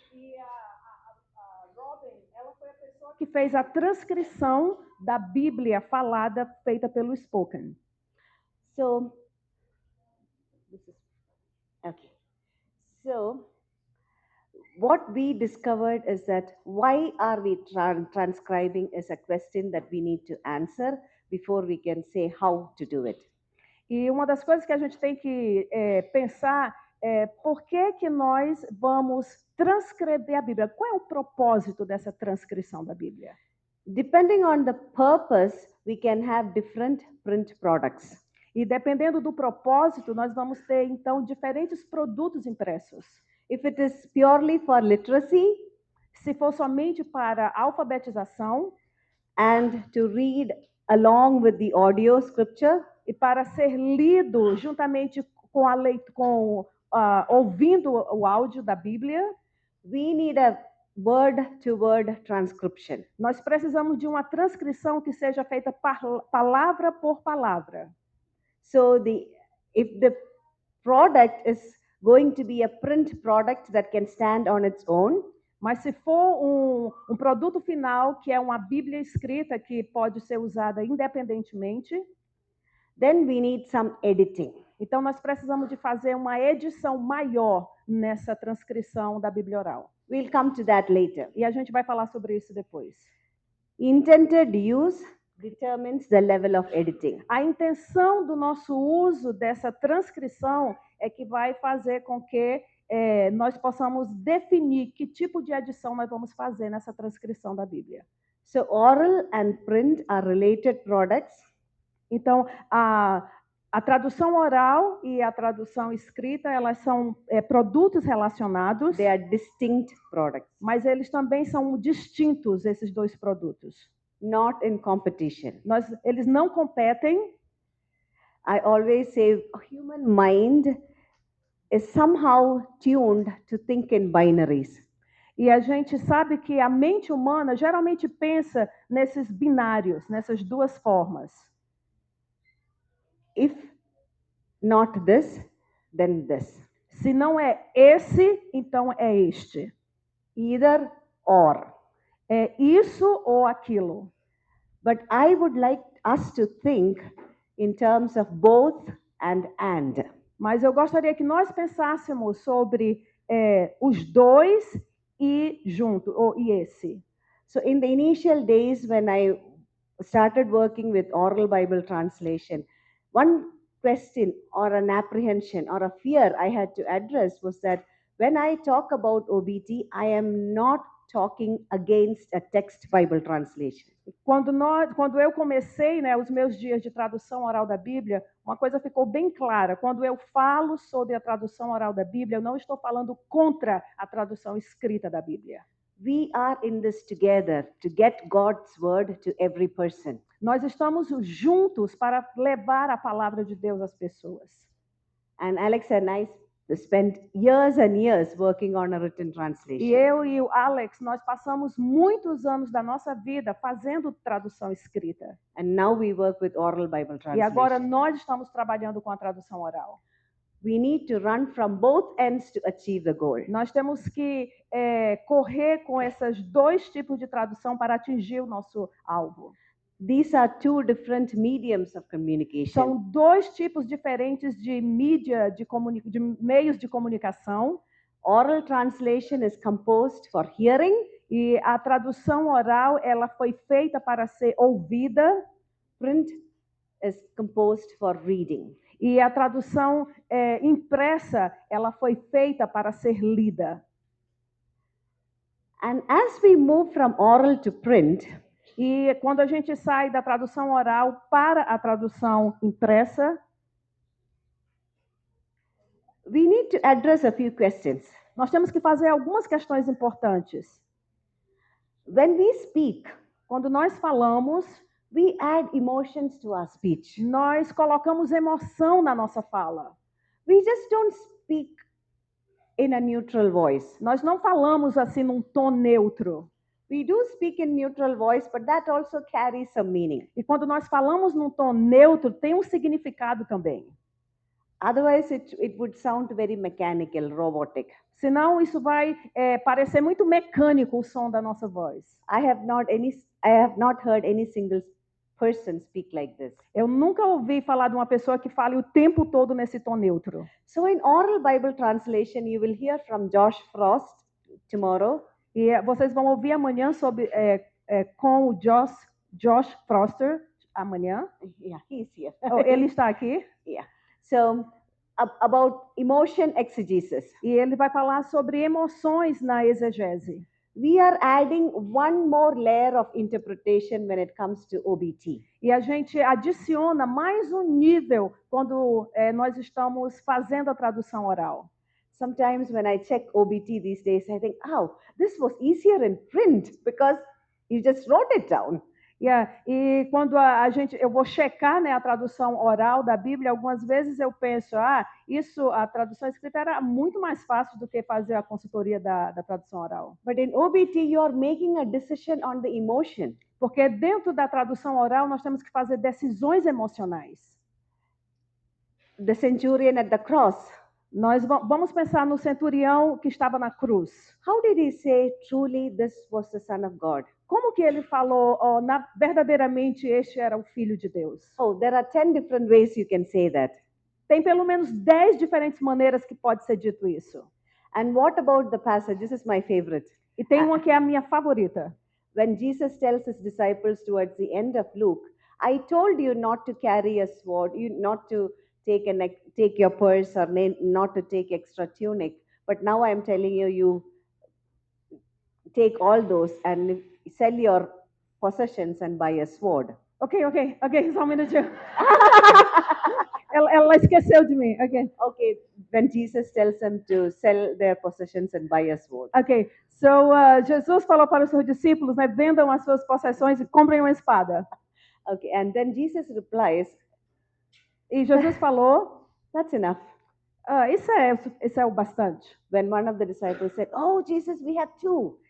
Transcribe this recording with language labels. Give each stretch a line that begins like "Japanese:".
Portuguese: E a Robin, ela foi a pessoa que fez a transcrição da Bíblia falada feita pelo Spoken.
English: So, So, what we discovered is that why are we transcribing is a question that we need to answer before we can say how to do it.
Portuguese: E uma das coisas que a gente tem que pensar é por que nós vamos transcrever a Bíblia? Qual é o propósito dessa transcrição da Bíblia?
English: Depending on the purpose, we can have different print products.
Portuguese: E dependendo do propósito, nós vamos ter então diferentes produtos impressos.
English: If it is purely for literacy,
Portuguese: se for somente para alfabetização,
English: and to read along with the audio scripture,
Portuguese: e para ser lido juntamente com ouvindo o áudio da Bíblia,
English: we need a word-to-word transcription.
Portuguese: Nós precisamos de uma transcrição que seja feita palavra por palavra.
English: So if the product is going to be a print product that can stand on its own,
Portuguese: Mas se for um produto final, que é uma Bíblia escrita que pode ser usada independentemente,
English: then we need some editing.
Portuguese: então nós precisamos de fazer uma edição maior nessa transcrição da Bíblia oral.
English: We'll come to that later.
Portuguese: E a gente vai falar sobre isso depois.
English: Intended use determines the level of editing.
Portuguese: A intenção do nosso uso dessa transcrição é que vai fazer com que nós possamos definir que tipo de edição nós vamos fazer nessa transcrição da Bíblia.
English: So oral and print are related products.
Portuguese: Então, a tradução oral e a tradução escrita, elas são produtos relacionados,
English: They are distinct products,
Portuguese: mas eles também são distintos, esses dois produtos.
English: not in competition.
Portuguese: Eles não competem.
English: I always say a human mind is somehow tuned to think in binaries.
Portuguese: E a gente sabe que a mente humana geralmente pensa nesses binários, nessas duas formas.
English: If not this, then this.
Portuguese: Se não é esse, então é este.
English: Either or.
Portuguese: É isso ou aquilo.
English: But I would like us to think in terms of both and.
Portuguese: Mas eu gostaria que nós pensássemos sobre os dois e junto, ou e esse.
English: So in the initial days when I started working with oral Bible translation, one question or an apprehension or a fear I had to address was that when I talk about OBT, I am not talking against a text Bible translation.
Portuguese: Quando eu comecei, os meus dias de tradução oral da Bíblia, uma coisa ficou bem clara. Quando eu falo sobre a tradução oral da Bíblia, eu não estou falando contra a tradução escrita da Bíblia.
English: We are in this together to get God's word to every person.
Portuguese: Nós estamos juntos para levar a palavra de Deus às pessoas.
English: And Alex and I spent years and years working on a written translation.
Portuguese: E eu e o Alex, nós passamos muitos anos da nossa vida fazendo tradução escrita.
English: And now we work with oral Bible translation.
Portuguese: E agora nós estamos trabalhando com a tradução oral.
English: We need to run from both ends to achieve the goal.
Portuguese: Nós temos que correr com esses dois tipos de tradução para atingir o nosso alvo.
English: These are two different mediums of communication.
Portuguese: São dois tipos diferentes de mídia, de meios de comunicação.
English: Oral translation is composed for hearing.
Portuguese: E a tradução oral, ela foi feita para ser ouvida.
English: Print is composed for reading.
Portuguese: E a tradução impressa, ela foi feita para ser lida.
English: And as we move from oral to print,
Portuguese: e quando a gente sai da tradução oral para a tradução impressa,
English: we need to address a few questions.
Portuguese: Nós temos que fazer algumas questões importantes.
English: When we speak,
Portuguese: quando nós falamos,
English: we add emotions to our speech.
Portuguese: Nós colocamos emoção na nossa fala.
English: We just don't speak in a neutral voice.
Portuguese: Nós não falamos assim num tom neutro.
English: We do speak in neutral voice, but that also carries some meaning.
Portuguese: E quando nós falamos num tom neutro, tem um significado também.
English: Otherwise, it would sound very mechanical, robotic.
Portuguese: Senão isso vai parecer muito mecânico o som da nossa voz.
English: I have not heard any single person speak like this.
Portuguese: Eu nunca ouvi falar de uma pessoa que fale o tempo todo nesse tom neutro.
English: So in oral Bible translation, you will hear from Josh Frost tomorrow.
Portuguese: E vocês vão ouvir amanhã sobre com o Josh Foster amanhã.
English: Yeah, he's here.
Portuguese: Ele está aqui.
English: Yeah. So about emotion exegesis.
Portuguese: E ele vai falar sobre emoções na exegese.
English: We are adding one more layer of interpretation when it comes to OBT.
Portuguese: E a gente adiciona mais um nível quando nós estamos fazendo a tradução oral.
English: Sometimes when I check OBT these days, I think, oh, this was easier in print because you just wrote it down. Yeah.
Portuguese: E quando eu vou checar, a tradução oral da Bíblia, algumas vezes eu penso, a tradução escrita era muito mais fácil do que fazer a consultoria da tradução oral.
English: But in OBT, you are making a decision on the emotion.
Portuguese: Porque dentro da tradução oral nós temos que fazer decisões emocionais.
English: the centurion at the cross,
Portuguese: Nós vamos pensar no centurião que estava na cruz.
English: how did he say truly this was the Son of God?
Portuguese: Como que ele falou, verdadeiramente este era o Filho de Deus?
English: Oh, there are 10 different ways you can say that.
Portuguese: Tem pelo menos 10 diferentes maneiras que pode ser dito isso.
English: And what about the passage? This is my favorite.
Portuguese: E tem uma que é a minha favorita.
English: When Jesus tells his disciples towards the end of Luke, I told you not to carry a sword, you not to take your purse or not to take extra tunic, but now I am telling you, you take all those and sell your possessions and buy a sword.
Portuguese: Ok, só um minutinho. ela esqueceu de mim.
English: Okay, when Jesus tells them to sell their possessions and buy a sword.
Portuguese: Ok, so Jesus falou para os seus discípulos, né, vendam as suas possessões e comprem uma espada.
English: Okay, and then Jesus replies,
Portuguese: E Jesus falou,
English: that's enough.
Portuguese: Isso é o bastante.
English: When one of the disciples said, oh, Jesus, we have two.